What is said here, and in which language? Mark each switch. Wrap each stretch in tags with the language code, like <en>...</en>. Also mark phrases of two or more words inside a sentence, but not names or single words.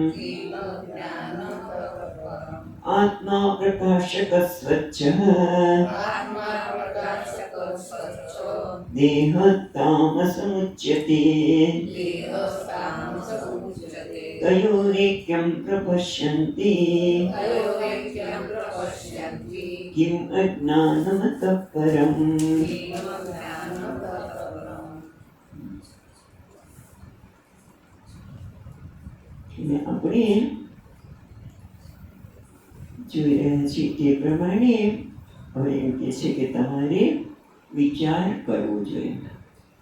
<sa>आत्मा प्रकाशकः स्वच्छः देहः तामसमुच्यते तयोरेक्यं प्रपश्यन्ति किम अज्ञानमतः परम्</sa> <gu>આપણે જોઈ રહ્યા છીએ તે પ્રમાણે હવે એમ કહે છે કે તમારે વિચાર કરવો જોઈએ.</gu>